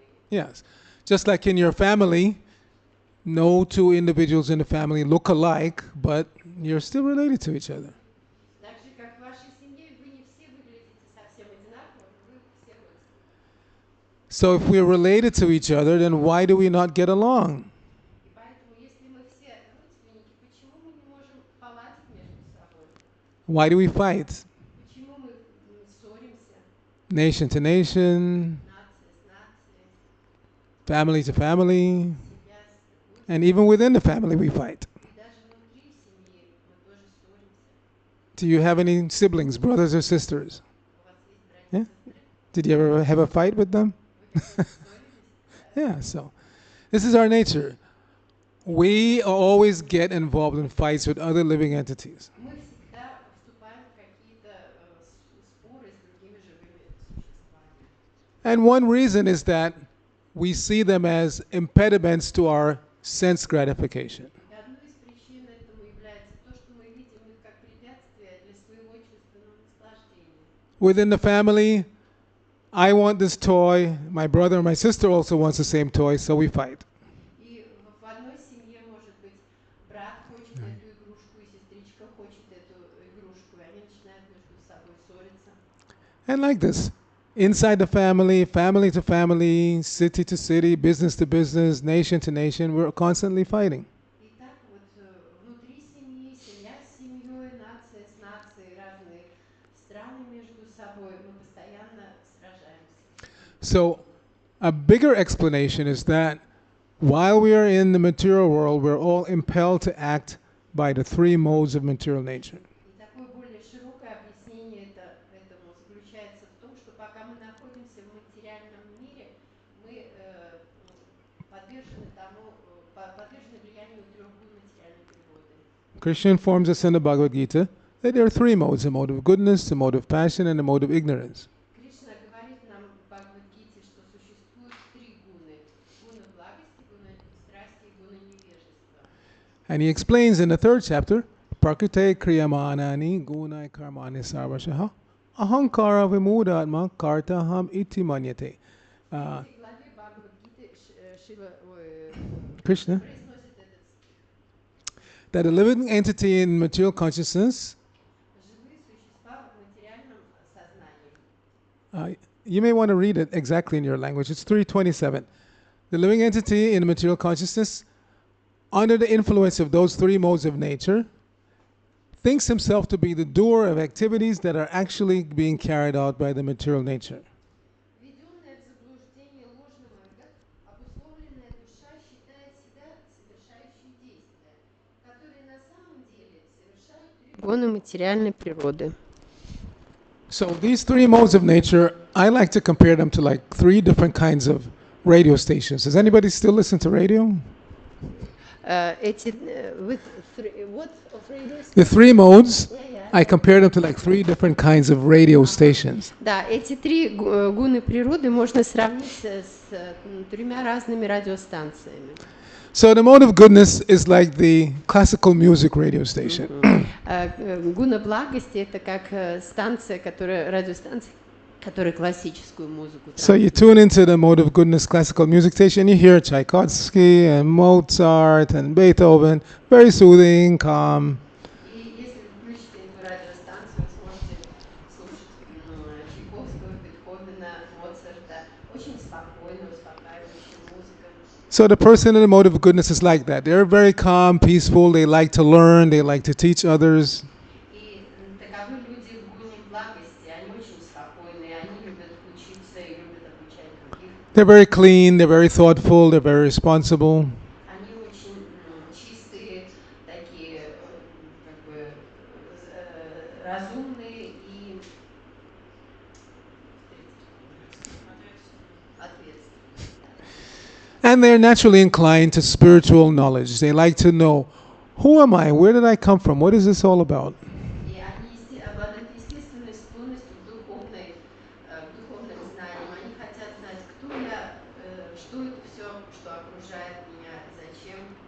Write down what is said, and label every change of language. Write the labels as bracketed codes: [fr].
[en] Yes, just like in your family, No two individuals in the family look alike, but you're still related to each other. [ru] Так же, как в вашей семье, вы не все выглядите совсем одинаково, но вы все родственники. [en] So if we're related to each other, then why do we not get along? [ru] И поэтому, если мы все родственники, почему мы не можем поладить между собой? [en] Why do we fight? [ru] Почему мы ссоримся? [en] Nation to nation, [ru] Нация с нацией, [en] family to family, [ru] семья с другой [en] even within the family we fight. [ru] И даже внутри семьи мы тоже ссоримся. [en] Do you have any siblings, brothers or sisters? [ru] У вас есть братья [en] Yeah? [ru] и сестры? [en] Did you ever have a fight with them? [ru] Вы когда-нибудь ссорились? Да. [en] Yeah, so this is our nature. We always get involved in fights with other living entities. [ru] Мы всегда вступаем в какие-то споры с другими живыми существами. [en] And one reason is that we see them as impediments to our sense gratification. [ru] И одной из причин этому является то, что мы видим их как препятствие для своего чувственного наслаждения. [en] Within the family, I want this toy, my brother or my sister also wants the same toy, so we fight. [ru] И в одной семье, может быть, брат хочет эту игрушку, и сестричка хочет эту игрушку, и они начинают между собой ссориться. [en] And like this, inside the family, family to family, city to city, business to business, nation to nation, we're constantly fighting. [ru] И так вот внутри семьи, семья с семьей, нация с нацией, разные страны между собой, мы постоянно сражаемся. [en] So, a bigger explanation is that while we are in the material world, we're all impelled to act by the three modes of material nature. [ru] И такое более широкое объяснение этому заключается в том, что пока мы находимся в материальном мире, мы подвержены подвержены влиянию трех гун материальной природы. [en] Krishna informs us in the Bhagavad Gita that there are three modes: the mode of goodness, the mode of passion, and the mode of ignorance. [ru] Кришна говорит нам в Бхагавад-гите, что существует три гуны. Гуна благости, гуна страсти и гуна невежества. [en] And he explains in the third chapter, [sa] Prakrite kriyamanani gunai karmani sarvashaha ahankara vimudatma kartaham iti manyate. [ru] В этой главе Бхагавад-гиты Шива [en] Krishna, [ru] произносит этот стих. [en] that a living entity in material consciousness, [ru] Живые существа в материальном сознании. [en] you may want to read it exactly in your language. It's 327. The living entity in material consciousness, under the influence of those three modes of nature, thinks himself to be the doer of activities that are actually being carried out by the material nature. [ru] Введенная в заблуждение ложным эго, обусловленная душа считает себя совершающей действия, которые на самом деле совершают гоны материальной природы. [en] So these three modes of nature, I like to compare them to like three different kinds of radio stations. Does anybody still listen to radio? What of radios? The three modes, Yeah. I compare them to like three different kinds of radio stations. [ru] Да, эти три гуны природы можно сравнить с тремя разными радиостанциями. [en] So the mode of goodness is like the classical music radio station. [ru] Гуна благости это как радиостанция, которая классическую музыку. [en] So you tune into the mode of goodness classical music station, you hear Tchaikovsky and Mozart and Beethoven, very soothing, calm. [ru] И если вы включите эту радиостанцию, вы сможете слушать Чайковского, Бетховена, Моцарта, очень спокойную, успокаивающую музыку. [en] So the person in the mode of goodness is like that. They're very calm, peaceful, they like to learn, they like to teach others. [ru] И таковы люди в гуне благости, они очень спокойные, они любят учиться и любят обучать других. [en] They're very clean, they're very thoughtful, they're very responsible. [ru] Они очень чистые, такие как бы разумные и ответственные. [en] And they're naturally inclined to spiritual knowledge. They like to know, who am I? Where did I come from? What is this all about? [ru] И они обладают естественной склонностью к духовным знаниям. Они хотят знать, кто я, что это все, что окружает меня, зачем.